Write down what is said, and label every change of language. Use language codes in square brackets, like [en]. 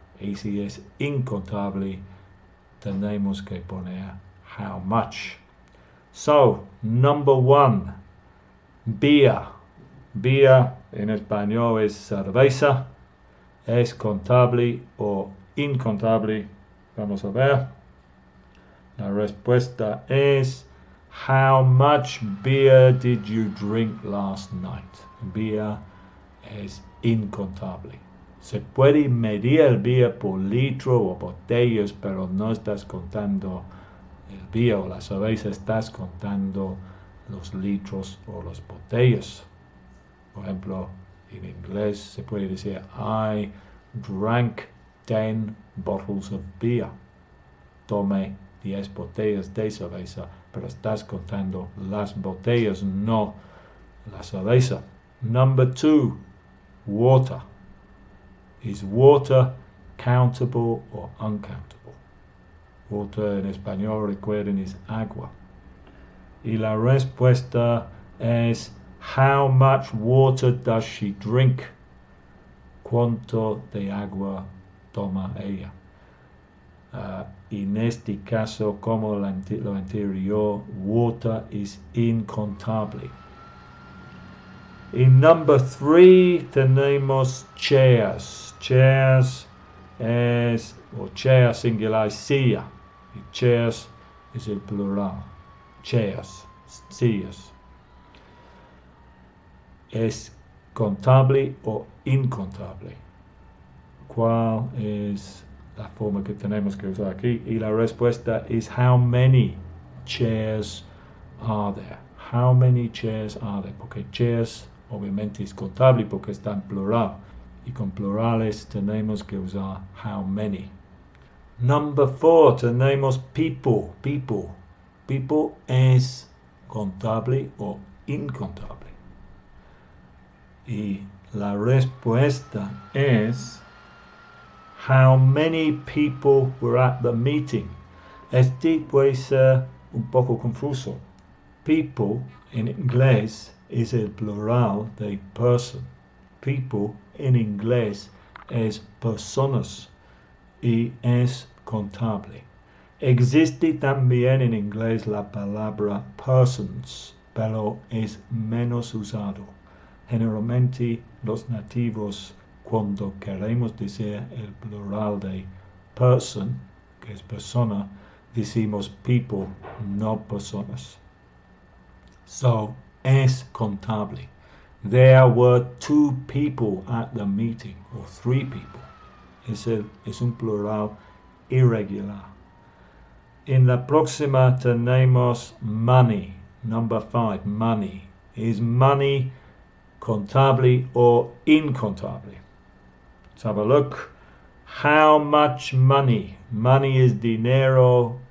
[es] Y si es incontable, tenemos que poner [en] how much. So, number 1, beer. [es] Beer en español es cerveza. ¿Es contable o incontable? Vamos a ver. La respuesta es [en] how much beer did you drink last night? [es] Beer es incontable. Se puede medir el beer por litro o botellas, pero no estás contando el beer o la cerveza, estás contando los litros o las botellas. Por ejemplo, en inglés se puede decir [en] I drank 10 bottles of beer. [es] Tomé 10 botellas de cerveza, pero estás contando las botellas, no la cerveza. [en] Number 2, water. Is water countable or uncountable? [es] Water en español, recuerden, es agua. Y la respuesta es [en] how much water does she drink? [es] ¿Cuánto de agua toma ella? En este caso, como lo anterior, water is incontable. En number 3 tenemos chairs. Chairs es, o chair singular, silla. Y chairs es el plural. Chairs, sillas. ¿Es contable o incontable? ¿Cuál es la forma que tenemos que usar aquí? Y la respuesta es [en] how many chairs are there? How many chairs are there? [es] Porque chairs obviamente es contable porque está en plural. Y con plurales tenemos que usar how many. [en] Number 4 [es] tenemos people. People es contable o incontable. Y la respuesta es [en] how many people were at the meeting. [es] Este puede ser un poco confuso. People en inglés es el plural de person. People en inglés es personas y es contable. Existe también en inglés la palabra persons, pero es menos usado. Generalmente los nativos, cuando queremos decir el plural de person, que es persona, decimos people, no personas. So, es contable. [en] There were 2 people at the meeting, o 3 people. [es] Es un plural irregular. En la próxima tenemos money. [en] Number 5, money. Is money contable or incontable? Let's have a look. How much money? Money [es] es dinero.